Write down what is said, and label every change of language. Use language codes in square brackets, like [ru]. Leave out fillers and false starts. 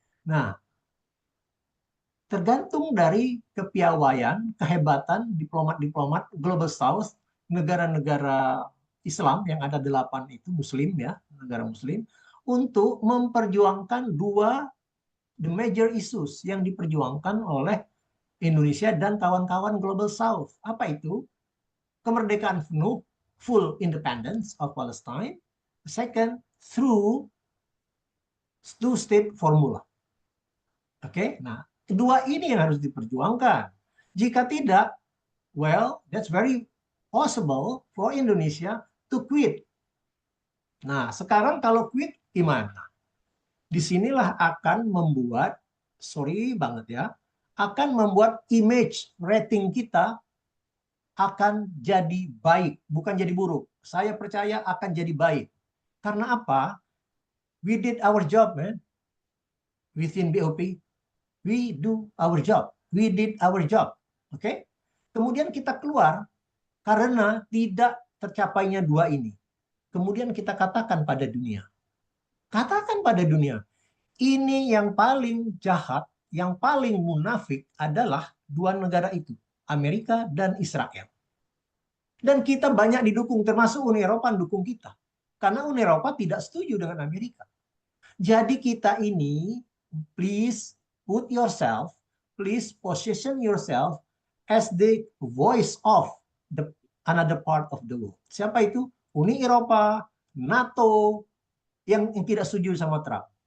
[id] Nah, tergantung dari kepiawaian, kehebatan diplomat-diplomat Global South, negara-negara Islam yang ada 8 itu Muslim ya, negara Muslim, untuk memperjuangkan dua [en] the major issues [id] yang diperjuangkan oleh Indonesia dan kawan-kawan Global South. Apa itu? Kemerdekaan penuh, [en] full independence of Palestine, Second, through two-state formula. [id] Oke, nah kedua ini yang harus diperjuangkan. Jika tidak, [en] well, that's very possible for Indonesia to quit. [id] Nah, sekarang kalau quit gimana? Disinilah akan membuat, sorry banget ya, akan membuat image rating kita akan jadi baik, bukan jadi buruk. Saya percaya akan jadi baik. Karena apa? [en] We did our job, man. Within BOP, we do our job. We did our job. Oke? [id] Kemudian kita keluar karena tidak tercapainya dua ini. Kemudian kita katakan pada dunia. Katakan pada dunia. Ini yang paling jahat, yang paling munafik adalah dua negara itu. Amerika dan Israel. Dan kita banyak didukung, termasuk Uni Eropa mendukung kita. Karena Uni Eropa tidak setuju dengan Amerika. Jadi kita ini, [en] please put yourself, please position yourself as the voice of the another part of the world. [id] Siapa itu? Uni Eropa, NATO, yang tidak setuju sama Trump.